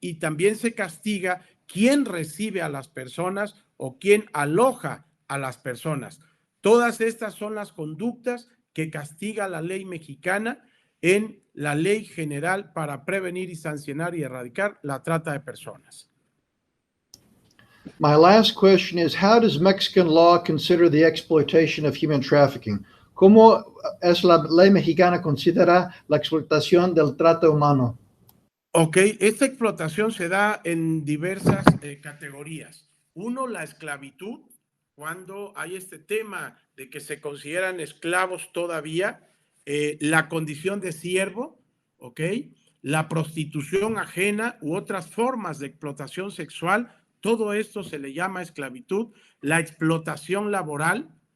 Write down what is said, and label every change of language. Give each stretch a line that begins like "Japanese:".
Spanish: Y también se castiga quien recibe a las personas o quien aloja a las personas. Todas estas son las conductas que castiga la ley mexicana en la Ley General para prevenir y sancionar y erradicar la trata de personas.
English: My last question is, how does Mexican law consider the exploitation of human trafficking?
Spanish: ¿Cómo es la ley mexicana considera la explotación del trato humano? Ok, esta explotación se da en diversas categorías. Uno, la esclavitud, cuando hay este tema de que se consideran esclavos todavía, la condición de siervo, ok, la prostitución ajena u otras formas de explotación sexual, todo esto se le llama esclavitud, la explotación laboral,